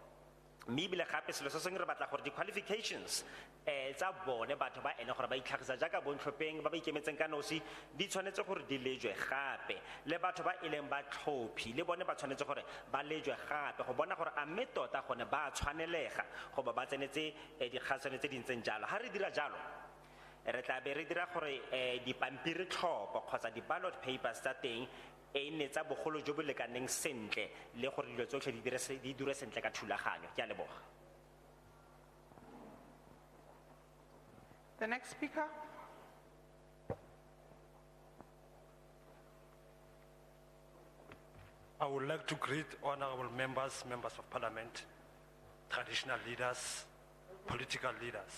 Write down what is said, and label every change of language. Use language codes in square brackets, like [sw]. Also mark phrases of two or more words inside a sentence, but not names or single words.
[tn] Mme ebile gape selo se sengwe re batla gore di-qualifications tsa bone batho ba ene gore ba itlhagisa jaaka bontlhopheng ba ba ikemetseng ka nosi di tshwanetse gore di lejwe gape, le batho ba e leng batlhophi le bone ba tshwanetse gore ba lejwe gape go bona gore a mme tota gone ba tshwanelega go ba tsenetse dikgaisano tse di ntseng jalo. Ha re dira jalo re tla be re dira gore dipampiri tlhopho kgotsa di- [en] ballot papers [tn] tsa teng e nne tsa bogolo jo bo lekaneng sentle le gore dilo tsotlhe di dire sentle ka thulaganyo. Ke a leboga. [en] The next speaker. I would like to greet honorable members, members of parliament, traditional leaders, political leaders.